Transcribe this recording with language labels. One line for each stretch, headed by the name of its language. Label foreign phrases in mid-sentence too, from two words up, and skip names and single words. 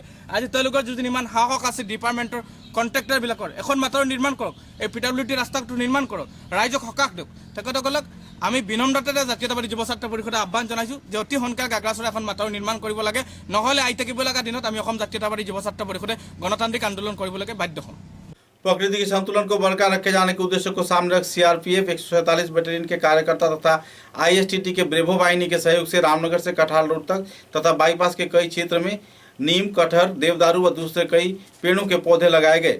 Assamese: আজি তেওঁলোকৰ যদি ইমান সাহস আছে ডিপাৰ্টমেণ্টৰ কণ্ট্ৰেক্টাৰবিলাকৰ, এখন মাথাউৰি নিৰ্মাণ কৰক, এই PWD ৰাস্তাটো নিৰ্মাণ কৰক, ৰাইজক সকাহ দিয়ক। তেখেতসকলক আমি বিনম্ৰতাৰে জাতীয়তাবাদী যুৱ ছাত্ৰ পৰিষদে আহ্বান জনাইছোঁ যে অতি সোনকালে গাগ্ৰাচৰত এখন মাথাউৰি নিৰ্মাণ কৰিব লাগে, নহ'লে আহি থাকিব লগা দিনত আমি অসম জাতীয়তাবাদী যুৱ ছাত্ৰ পৰিষদে গণতান্ত্ৰিক আন্দোলন কৰিবলৈকে
Hindi: बाध्य हूँ। प्रकृति के संतुलन को बरकरार रखे जाने के उद्देश्य को सामने रख CRPF 147 बटालियन के कार्यकर्ता तथा ISTT के ब्रेवो वाहिनी के सहयोग से रामनगर से कठाल रोड तक तथा बाईपास के कई क्षेत्र में नीम, कटहर, देवदारू व दूसरे कई पेड़ों के पौधे लगाए गए।